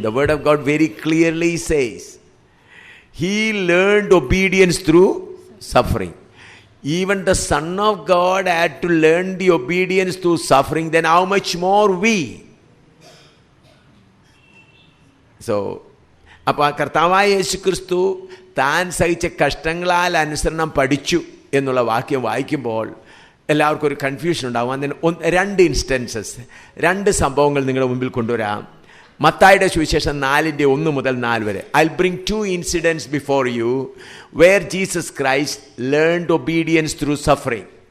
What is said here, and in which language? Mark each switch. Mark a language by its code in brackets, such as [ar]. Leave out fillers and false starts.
[en] The word of God very clearly says he learned obedience through suffering. Even the Son of God had to learn the obedience through suffering, then how much more we? So [ml] അപ്പോൾ ആ കർത്താവായ യേശുക്രിസ്തു താൻ സഹിച്ച കഷ്ടങ്ങളാൽ അനുസരണം പഠിച്ചു എന്നുള്ള വാക്യം വായിക്കുമ്പോൾ എല്ലാവർക്കും ഒരു കൺഫ്യൂഷൻ ഉണ്ടാകും. അതിന് 2 ഇൻസ്റ്റൻസസ്, 2 സംഭവങ്ങൾ നിങ്ങളുടെ മുമ്പിൽ കൊണ്ടുവരാം. മത്തായിയുടെ സുവിശേഷം 4:1 മുതൽ 4 വരെ. [en] I'll bring 2 incidents before you where Jesus Christ learned obedience through suffering.